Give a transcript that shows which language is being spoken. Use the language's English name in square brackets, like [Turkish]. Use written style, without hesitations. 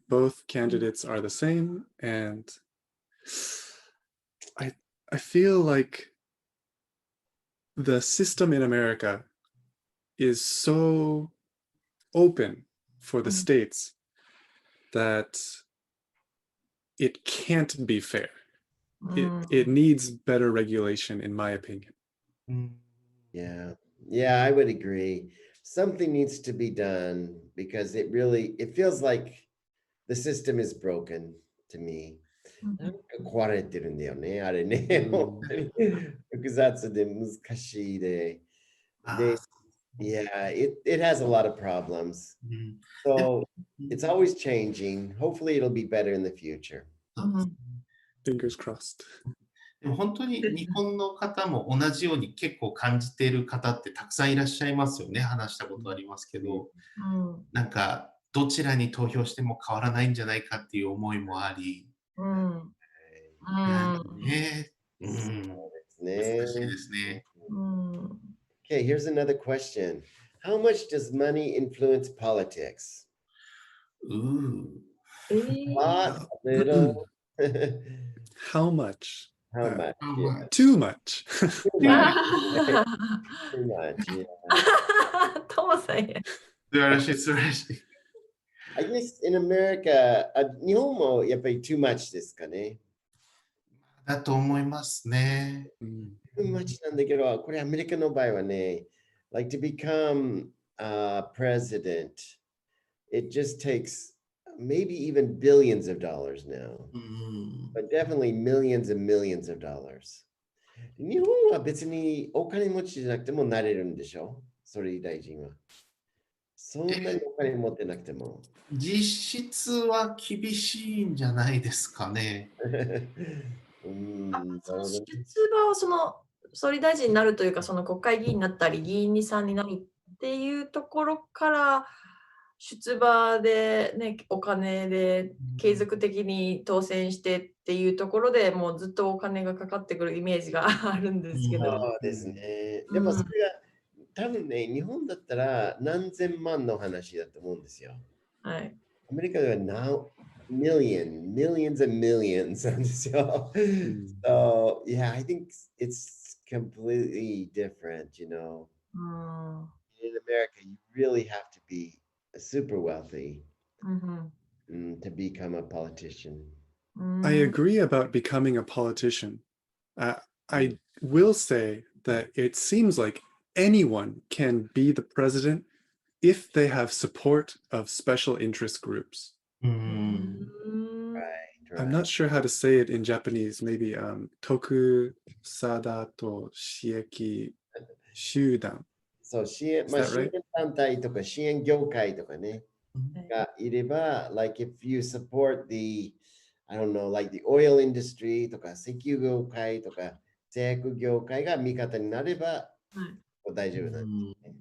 [English] Both candidates are the same, and I feel like the system in America is so open for the states that it can't be fair. it needs better regulation, in my opinion. Yeah, I would agree. Something needs to be done because it feels like the system is broken to me. [Japanese] なんか壊れてるんだよね、あれね。本当に複雑で難しいで。 [English] Yeah, it has a lot of problems. So it's always changing. Hopefully it'll be better in the future. Fingers crossed. [Japanese] でも本当に日本の方も同じように結構感じている方ってたくさんいらっしゃいますよね。話したことありますけど、なんかどちらに投票しても変わらないんじゃないかっていう思いもあり、ね、難しいですね。 [English] Okay, here's another question. How much does money influence politics? A lot, a little. How much? How much? Yeah. Too much. Too much. Too much, yeah. [Japanese] トモさんや。素晴らしい、素晴らしい。 [English] I guess in America, [Japanese] 日本もやっぱり [English] too much [Japanese] ですかね。だと思いますね。 [English] too much [Japanese] なんだけど、これアメリカの場合はね、 [English] like to become president, it just takes maybe even billions of dollars now, but definitely millions and millions of dollars. [Japanese] 日本は別にお金持ちじゃなくてもなれるんでしょ、総理大臣は。そんなにお金持ってなくても。実質は厳しいんじゃないですかね。出馬をその総理大臣になるというか、その国会議員になったり、議員さんになるっていうところから、出馬で、ね、お金で継続的に当選してっていうところでもうずっとお金がかかってくるイメージがあるんですけど。そうですね。でもそれが多分ね、日本だったら何千万の話だと思うんですよ。はい。アメリカでは [English] millions and millions [Japanese] なんですよ。 [English] So, yeah, I think it's completely different, you know. In America, you really have to be super wealthy to become a politician. I agree about becoming a politician. I will say that it seems like anyone can be the president if they have support of special interest groups. Right. I'm not sure how to say it in Japanese. Maybe [Japanese] 徳貞と私益集団。そう、支援団体とか支援業界とかね、がいれば、 [English] like if you support the, I don't know, like the oil industry [Japanese] とか石油業界とか製薬業界が味方になれば、大丈夫なんですね。